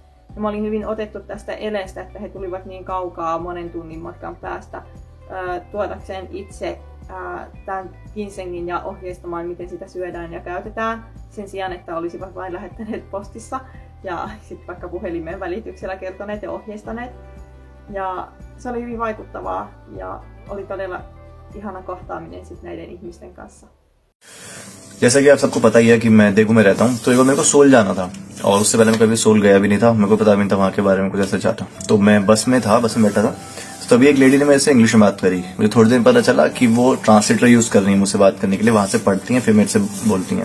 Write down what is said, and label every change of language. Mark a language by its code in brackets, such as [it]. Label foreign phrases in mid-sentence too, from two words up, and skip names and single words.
[fi] Ja mä olin hyvin otettu tästä eleestä, että he tulivat niin kaukaa monen tunnin matkan päästä tuodakseen itse tämän ginsengin ja ohjeistamaan, miten sitä syödään ja käytetään, sen sijaan, että olisivat vain lähettäneet postissa ja sitten vaikka puhelimen välityksellä kertoneet ja ohjeistaneet. Ja se oli hyvin vaikuttavaa ja oli todella ihana kohtaaminen sit näiden ihmisten kanssa. [hi] जैसा कि आप सबको पता ही है कि मैं देगू में रहता हूँ, तो एक बार मेरे को सोल जाना था और उससे पहले मैं कभी सोल गया भी नहीं था, मेरे को पता भी नहीं था वहाँ के बारे में कुछ ऐसा चाहता। तो मैं बस में बैठा था, तो तभी एक लेडी ने मेरे से इंग्लिश में बात करी। मुझे थोड़ी देर पता चला कि वो [en] translator use [hi] कर रही है मुझसे बात करने के लिए, वहां से पढ़ती हैं फिर मेरे से बोलती हैं।